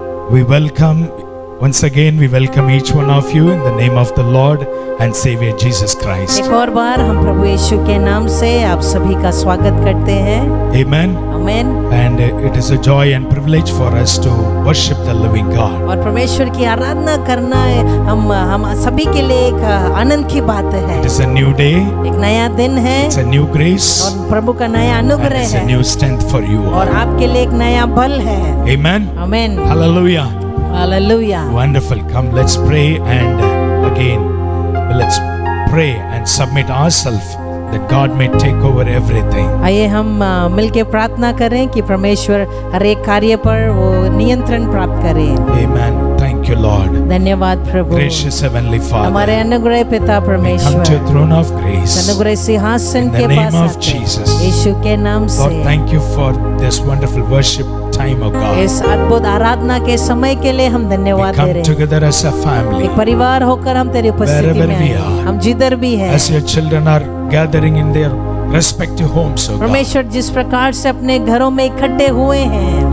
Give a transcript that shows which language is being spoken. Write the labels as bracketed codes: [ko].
[en] We welcome, once again, we welcome each one of you in the name of the Lord and Savior Jesus Christ. [hi] एक और बार हम प्रभु यीशु के नाम से आप सभी का स्वागत करते हैं. [en] Amen. Amen. And it is a joy and privilege for us to worship the living God. [hi] और परमेश्वर की आराधना करना हम सभी के लिए एक आनंद की बात है. [en] It is a new day. [hi] एक नया दिन है. [en] It's a new grace. [hi] और प्रभु का नया [en] And [hi] अनुग्रह [en] it's a [hi] है. [en] new strength for you. [hi] और आपके लिए एक नया बल है. [en] Amen. Amen. Hallelujah. Hallelujah. Wonderful. Come, let's pray and again, let's pray and submit ourselves that God may take over everything. [hi] आइए हम मिलके प्रार्थना करें कि परमेश्वर हर एक कार्य पर वो नियंत्रण प्राप्त करें. [en] Amen. Thank you, Lord. [hi] धन्यवाद प्रभु. [en] Gracious Heavenly Father. [hi] हमारे अनुग्रह पिता [en] We come to [hi] परमेश्वर. [en] your throne of grace. [hi] अनुग्रह सिंहासन [en] In the [hi] के [en] name [hi] पास [en] of [hi] आते हैं. [en] Jesus. [hi] यीशु के नाम [en] Lord, [hi] से [en] thank you for this wonderful worship time, O God. [hi] इस अद्भुत आराधना के समय के लिए हम [en] We [hi] धन्यवाद दे [en] come [hi] रहे हैं. [en] together as a family. [hi] एक परिवार होकर हम तेरी उपस्थिति [en] Wherever [hi] में [en] we [hi] आए. [en] are. [hi] हम जिधर भी हैं. [en] As your children are gathering in their respective homes, O God. [hi] परमेश्वर जिस प्रकार से अपने घरों में इकट्ठे हुए हैं,